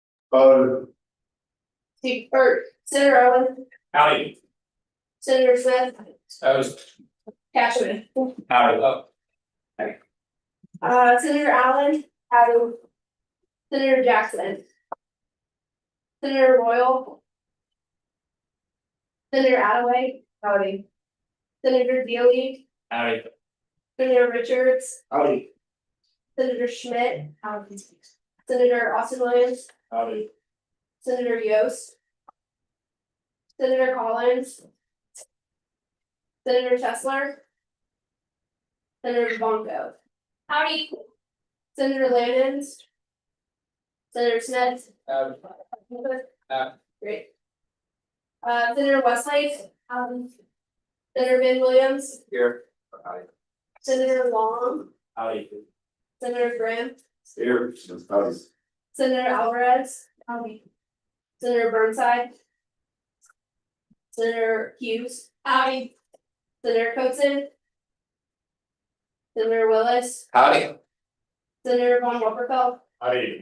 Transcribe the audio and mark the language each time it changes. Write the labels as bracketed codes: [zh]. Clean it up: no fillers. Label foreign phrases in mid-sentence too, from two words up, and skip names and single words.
[en] Senator Owen, Howdy. Senator Smith, Cashman. Howdy. Senator Allen, howdy. Senator Jackson. Senator Royal. Senator Attaway, howdy. Senator Dealey, Howdy. Senator Richards, Howdy. Senator Schmidt, howdy. Senator Austin Williams, Howdy. Senator Yost. Senator Collins. Senator Tesler. Senator Bongo. Howdy. Senator Landons. Senator Smith. Great. Senator Westlake. Senator Van Williams. Here. Senator Long. Howdy. Senator Graham. Here. Howdy. Senator Alvarez. Howdy. Senator Burnside. Senator Hughes. Howdy. Senator Coates. Senator Willis. Howdy. Senator Von Wolferfeld. Howdy.